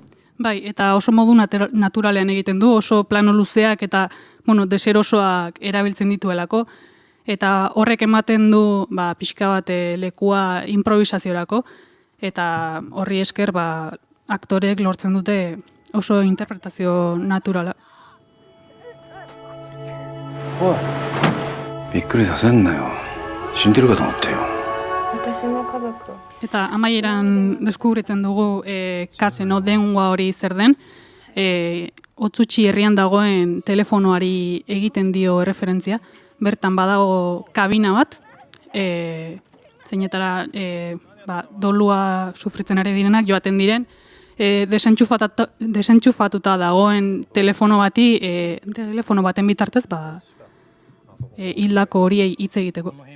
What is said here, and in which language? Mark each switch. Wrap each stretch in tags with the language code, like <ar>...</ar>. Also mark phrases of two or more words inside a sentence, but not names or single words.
<eu>Bai, eta oso modu naturalean egiten du, oso plano luzeak eta deserosoak erabiltzen dituelako, eta horrek ematen du pixka bat lekua improvisaziorako, eta horri esker aktorek lortzen dute oso interpretazio naturala.</eu> <ja>びっくりさせんなよ。死んでるかと思ったよ。</ja> <eu>Eta amaieran deskubritzen dugu Casino Dengua hori zer den, Otzutxi herrian dagoen telefonoari egiten dio referentzia, bertan badago kabina bat, zeinetara dolua sufritzen ari direnak joaten diren, desentxufatuta dagoen telefono baten bitartez, hildako horiei hitz egiteko.</eu>